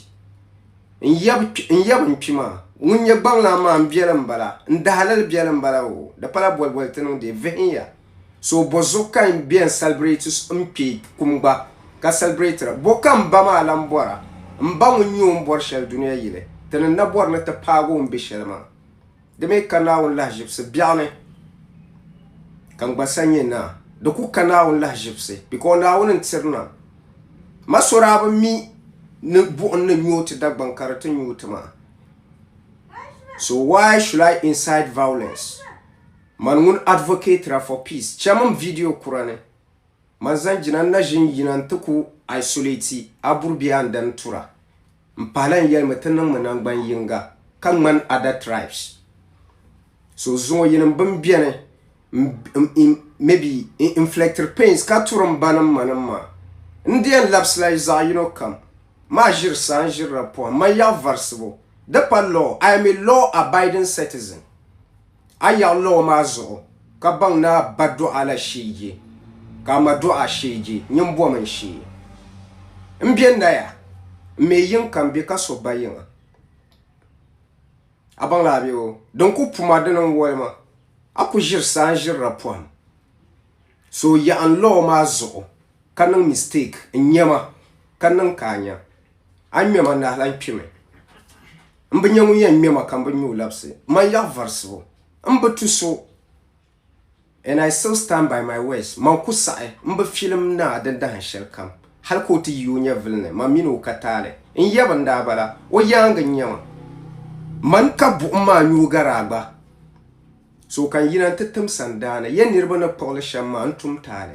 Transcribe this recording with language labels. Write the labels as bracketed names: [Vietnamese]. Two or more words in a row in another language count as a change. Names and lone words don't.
[Dagbani] n yɛbi n kpi maa ŋun nyɛ gbaŋlaa maa n biɛli n bala n dahalali biɛli n bala o di pala bɔlibɔli ti niŋdi vihinya so bo zo kan biɛn celebrate n kpe kum gba ka celebrate ra bo kan ba maa lan bɔra n ba ŋun nyɛ o n bɔri shɛli duniya yili ti ni na bɔri ni ti paagi o n be shɛli maa di mi ka Naawuni lahaʒibisi biɛɣu ni kan gba sa nyɛ naa di ku ka Naawuni lahaʒibisi because Naawuni n tiri na ma sɔraa bi mi ni buɣum ni nyooti dagbaŋ ka di ti nyooti maa [English] so why should I incite violence [Dagbani] man ŋun advocate ra [English] for peace [Dagbani] chaman video kurani man zan jina na ʒin yina n ti ku isolate aburbiya n dan tura n pahla n yɛlimi ti niŋmi nangban yinga ka ŋmani [English] other tribes [Dagbani] so zuŋo yini bin biɛni [English] maybe inflicted pains [Dagbani] ka turi n ba nim ma nim maa n diɛn labisila zaɣ yino kam maa ʒiri saa n ʒirila poham man yaɣi varisibu di pa law [English] I am a law abiding citizen [Dagbani] a yaɣi law maa zuɣu ka baŋ na ba duɣa la sheege ka ma duɣa sheege nyini bɔm n shee n biɛ naya n me yin kam be ka so ba yiŋa a baŋ laa be o din ku puma dini n wɔlima a ku ʒiri saa n ʒirila poham so yaɣin law maa zuɣu ka niŋ mistake n nyɛma ka niŋ ka a nya a ŋmɛma nahilan kpimi n bi nyɛ ŋun yɛn ŋmɛma ka n bi nyɛ o labisi man yaɣi varisibu n bi tu [English] so and I still stand by my words [Dagbani] man ku saɣi n bi filim naa din dahin shɛli kam hali ka o ti yi o nyɛvili ni man mini o ka taali n yɛbi n daa bala o yaangi n nyɛma man ka buɣum maa nyuugara gba so kan yina n ti tim sandaani yɛn niriba ni kpuɣili shɛm maa n tum taali